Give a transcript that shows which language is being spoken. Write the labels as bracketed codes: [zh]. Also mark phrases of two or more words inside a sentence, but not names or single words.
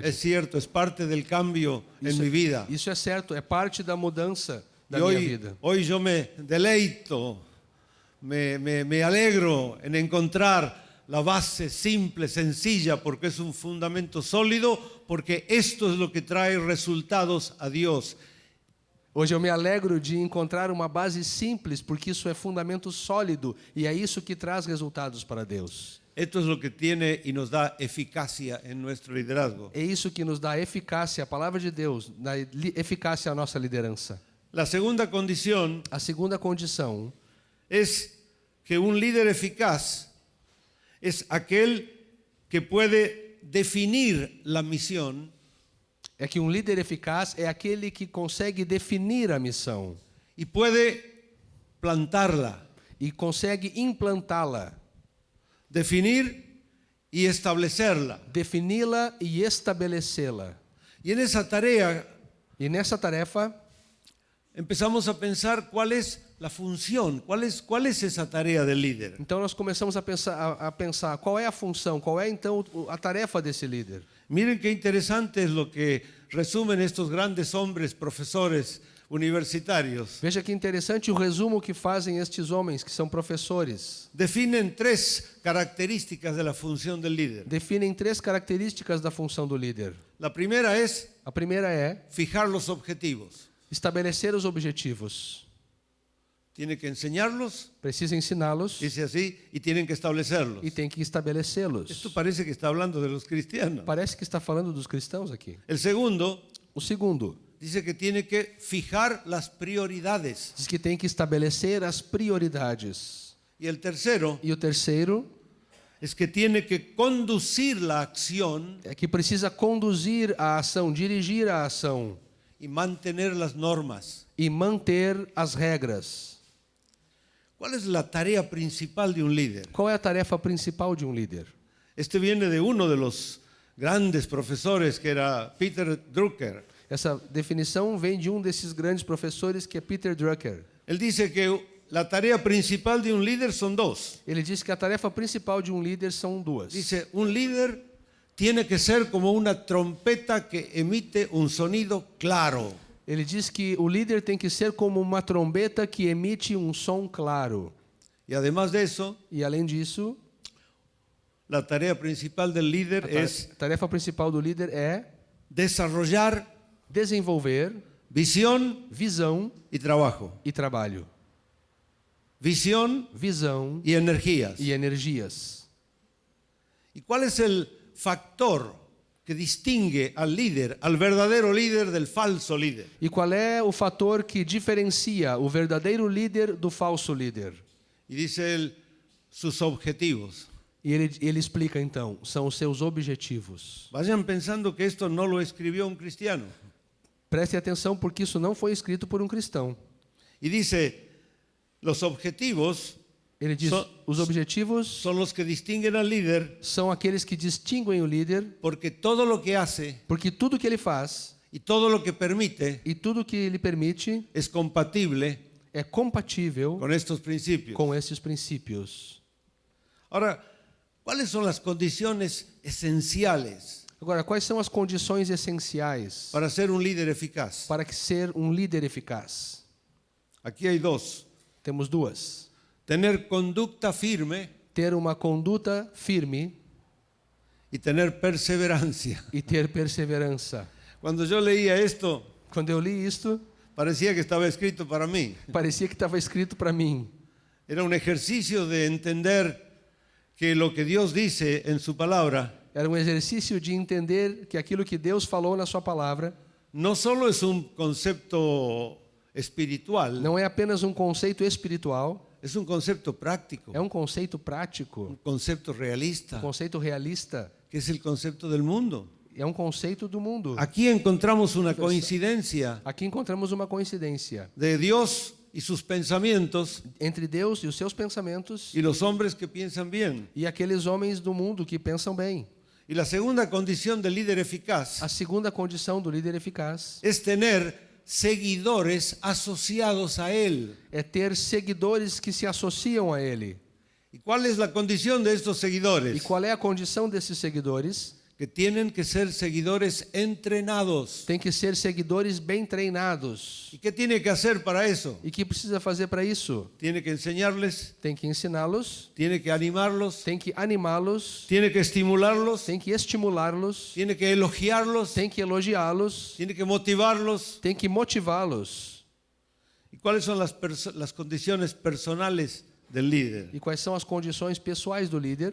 [es] Es cierto, es parte del cambio en mi vida. [pt] Isso é certo, é parte da mudança da [es] Y [pt] minha vida. [es] hoy yo me deleito, me alegro en encontrar la base simple, sencilla, porque es un fundamento sólido, porque esto es lo que trae resultados a Dios. [pt] Hoje eu me alegro de encontrar uma base simples, porque isso é fundamento sólido e é isso que traz resultados para Deus. [es] Esto es lo que tiene y nos da eficacia en nuestro liderazgo. [pt] É isso que nos dá eficácia, a palavra de Deus, dá eficácia à nossa liderança. [es] La segunda condición [pt] A segunda condição [es] es que un líder eficaz es aquel que puede definir la misión [pt] é que um líder eficaz é aquele que consegue definir a missão [es] y puede plantarla, [pt] e consegue implantá-la, [es] definir y establecerla. [pt] defini-la e estabelecê-la. [es] Y en esa tarea [pt] E nessa tarefa, [es] empezamos a pensar cuál es la función, cuál es esa tarea del líder. [pt] então nós começamos a pensar qual é a função, qual é então a tarefa desse líder. [es] Miren qué interesante es lo que resumen estos grandes hombres, profesores universitarios. [pt] Veja que interessante o resumo que fazem estes homens que são professores. [es] Definen tres características de la función del líder. [pt] Definem três características da função do líder. [es] La primera es [pt] A primeira é [es] fijar los objetivos. [pt] estabelecer os objetivos. [es] Tiene que enseñarlos, [pt] Precisa ensiná-los [es] dice así, y tienen que establecerlos. [pt] e tem que estabelecê-los. [es] Esto parece que está hablando de los cristianos. [pt] Parece que está falando dos cristãos aqui. [es] El segundo [pt] O segundo [es] dice que tiene que fijar las prioridades. [pt] diz que tem que estabelecer as prioridades. [es] Y el tercero [pt] E o terceiro [es] es que tiene que conducir la acción [pt] é que precisa conduzir a ação, dirigir a ação [es] y mantener las normas. [pt] e manter as regras. [es] ¿Cuál es la tarea principal de un líder? [pt] Qual é a tarefa principal de um líder? [es] Este viene de uno de los grandes profesores que era Peter Drucker. [pt] Essa definição vem de um desses grandes professores que é Peter Drucker. [es] Él dice que la tarea principal de un líder son dos. [pt] Ele diz que a tarefa principal de um líder são duas. [es] Dice, un líder tiene que ser como una trompeta que emite un sonido claro. [pt] Ele diz que o líder tem que ser como uma trombeta que emite um som claro. [es] Y además de eso, [pt] E além disso, [es] la tarea principal del líder [pt] a [es] es [pt] tarefa principal do líder é [es] desarrollar [pt] desenvolver [es] visión [pt] visão [es] y trabajo. [pt] e trabalho. [es] Visión [pt] Visão [es] y energías. [pt] e energias. [es] ¿Y cuál es el factor que distingue al líder, al verdadero líder del falso líder? [pt] E qual é o fator que diferencia o verdadeiro líder do falso líder? [es] Y dice él, sus objetivos. [pt] E ele explica então, são os seus objetivos. [es] Vayan pensando que esto no lo escribió un cristiano. [pt] Preste atenção porque isso não foi escrito por um cristão. [es] Y dice, los objetivos [pt] Ele diz, os objetivos [es] son los que distinguen al líder [pt] são aqueles que distinguem o líder, [es] porque todo lo que hace [pt] porque tudo que ele faz [es] y todo lo que permite [pt] e tudo que ele permite [es] es compatible [pt] é compatível [es] con estos principios. [pt] com esses princípios. [es] Ahora, ¿cuáles son las condiciones esenciales [pt] Agora, quais são as condições essenciais [es] para ser un líder eficaz? [pt] para ser um líder eficaz? [es] Aquí hay dos. [pt] Temos duas. [es] Tener conducta firme [pt] Ter uma conduta firme [es] y tener perseverancia. [pt] e ter perseverança. [es] Cuando yo leía esto, [pt] Quando eu li isto, [es] parecía que estaba escrito para mí. [pt] parecia que estava escrito para mim. [es] Era un ejercicio de entender que lo que Dios dice en su palabra [pt] Era um exercício de entender que aquilo que Deus falou na sua palavra [es] no solo es un concepto espiritual, [pt] não é apenas um conceito espiritual, [es] es un concepto práctico, [pt] é um conceito prático, [es] un concepto realista, [pt] um conceito realista, [es] que es el concepto del mundo. [pt] é um conceito do mundo. [es] Aquí encontramos una coincidencia [pt] Aqui encontramos uma coincidência [es] de Dios y sus pensamientos [pt] entre Deus e os seus pensamentos [es] y los hombres que piensan bien. [pt] e aqueles homens do mundo que pensam bem. [es] Y la segunda condición del líder eficaz [pt] A segunda condição do líder eficaz [es] es tener seguidores asociados a él. [pt] é ter seguidores que se associam a ele. [es] ¿Y cuál es la condición de estos [pt] E [es] seguidores? [pt] qual é a condição desses seguidores? [es] Que tienen que ser seguidores entrenados. [pt] Tem que ser seguidores bem treinados. [es] ¿Y qué tiene que hacer para eso? [pt] E que precisa fazer para isso? [es] Tiene que enseñarles, [pt] Tem que ensiná-los, [es] tiene que animarlos, [pt] tem que animá-los, [es] tiene que estimularlos, [pt] tem que estimulá-los, [es] tiene que elogiarlos, [pt] tem que elogiá-los, [es] tiene que motivarlos. [pt] tem que motivá-los. [es] ¿Y cuáles son las condiciones personales del líder? [pt] E quais são as condições pessoais do líder?